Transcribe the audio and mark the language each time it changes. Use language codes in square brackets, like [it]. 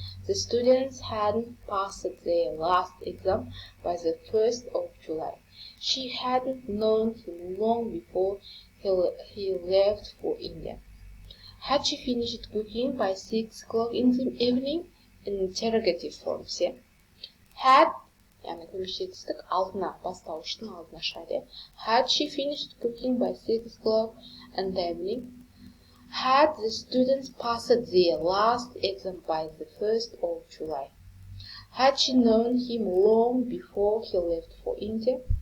[en] The students hadn't passed their last exam by the 1st of July. She hadn't known him long before he left for India. Had she finished cooking by 6 o'clock in the evening? In interrogative forms, yeah. [kk] Had, яғни көмекшетістік алдына, бастауыштың алдына шығады. [en] Had she finished cooking by 6 o'clock in the evening? Had the students passed their last exam by the 1st of July? Had she known him long before he left for India?